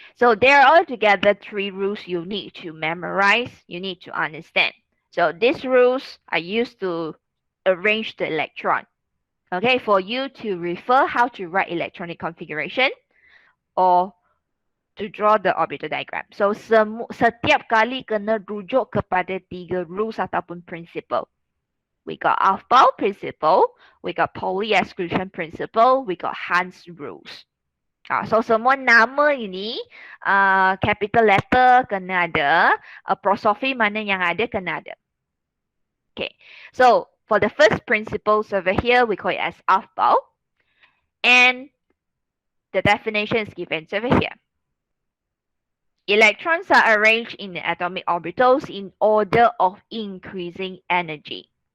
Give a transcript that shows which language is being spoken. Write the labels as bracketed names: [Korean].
[English] So there are altogether 3 rules you need to memorize, you need to understand. So these rules are used to arrange the electron. Okay, for you to refer how to write electronic configuration or to draw the orbital diagram. [Malay] So setiap kali kena rujuk kepada 3 rules ataupun principle. [English] We got Aufbau principle, we got Pauli exclusion principle, we got Hans rules. [Malay] So semua nama ini [English] capital letter [Malay] kena ada, apostrophe mana yang ada kena ada. [English] Okay, so for the first principles over here, we call it as Aufbau, and the definition is given over here. Electrons are arranged in the atomic orbitals in order of increasing energy.